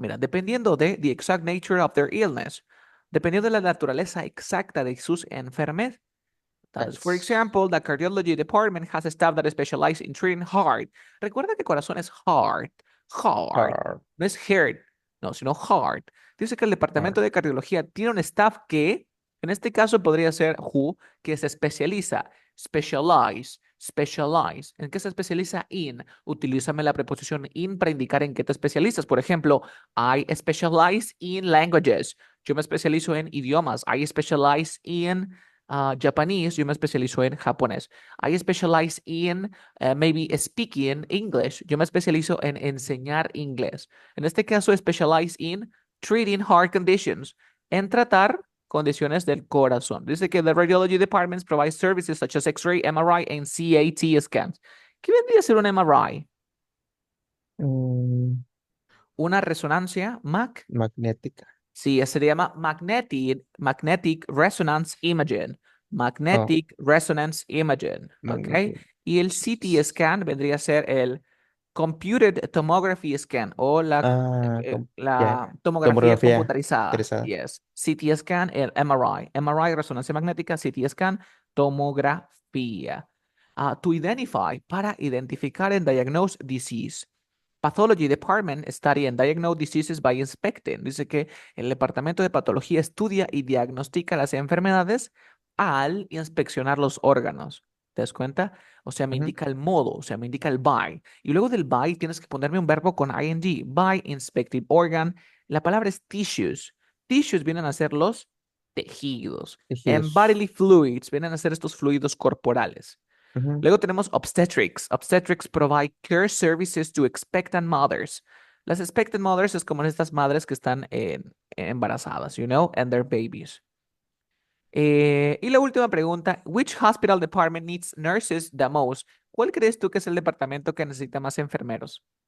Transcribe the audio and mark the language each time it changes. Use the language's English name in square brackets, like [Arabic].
[Spanish] Mira, dependiendo de [English] the exact nature of their illness. [Spanish] Dependiendo de la naturaleza exacta de sus enfermedades. [English] For Nice. example, the cardiology department has a staff that specialize in treating heart. [Spanish] Recuerda que corazón es heart, [English] Heart, [Spanish] no es heart, no, sino heart. Dice que el departamento [English] heart. [Spanish] de cardiología tiene un staff que, en este caso podría ser who, que se especializa, specialize. ¿En qué se especializa? In. Utilízame la preposición in para indicar en qué te especializas. Por ejemplo, [English] I specialize in languages. [Spanish] Yo me especializo en idiomas. [English] I specialize in Japanese, [Spanish] yo me especializo en japonés. [English] I specialize in maybe speaking English. [Spanish] Yo me especializo en enseñar inglés. En este caso, [English] specialize in treating heart conditions, [Spanish] en tratar condiciones del corazón. Dice que [English] the radiology departments provide services such as X-ray, MRI, and CAT scans. [Spanish] ¿Qué vendría a ser un MRI? Mm, Una resonancia Mac. magnética. Sí, se llama [English] magnetic resonance imaging. Oh, Magnetic resonance imaging, ¿ok? magnetic. [Spanish] Y el CT scan vendría a ser el [English] computed tomography scan [Spanish] o Ya, la tomografía tomografía computarizada. interesada. [English] Yes. CT scan, el MRI. MRI, [Spanish] resonancia magnética, [English] CT scan, tomografía. To identify, [Spanish] para identificar [English] and diagnose disease. Pathology department study and diagnose diseases by inspecting. [Spanish] Dice que el departamento de patología estudia y diagnostica las enfermedades al inspeccionar los órganos. ¿Te das cuenta? O sea, me Ujú. indica el modo, o sea, me indica el by. Y luego del by tienes que ponerme un verbo con ing. [English] By inspected organ. [Spanish] La palabra es tissues. Tissues vienen a ser los tejidos. [English] And [Spanish] Tejidos. [English] bodily fluids [Spanish] vienen a ser estos fluidos corporales. Ujú. Luego tenemos obstetrics. [English] Obstetrics provide care services to expectant mothers. [Spanish] Las expectant mothers es como estas madres que están embarazadas, [English] you know, and their babies. [Spanish] Y la última pregunta, [English] which hospital department needs nurses the most? [Spanish] ¿Cuál crees tú que es el departamento que necesita más enfermeros?